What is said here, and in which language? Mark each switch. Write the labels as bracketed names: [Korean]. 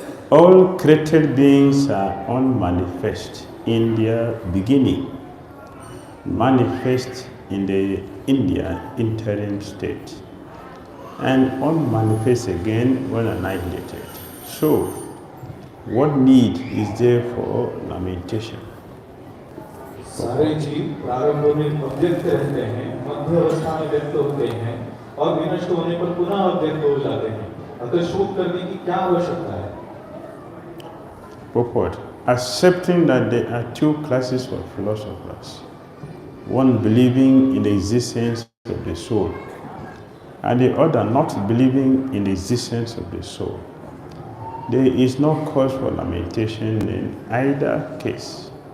[English] All created beings are unmanifest in their beginning, manifest in the India interim state, and unmanifest again when annihilated. So, what need is there for lamentation? [Hindi] सारे जीव प्रारंभ में अव्यक्त रहते हैं, मध्य अवस्था में व्यक्त होते हैं और विनष्ट होने पर पुनः अव्यक्त हो जाते हैं। अतः शोक करने की क्या आवश्यकता है? [English] Purport: accepting that there are two classes of philosophers, one believing in the existence of the soul and the other not believing in the existence of the soul. There is no cause for lamentation in either case.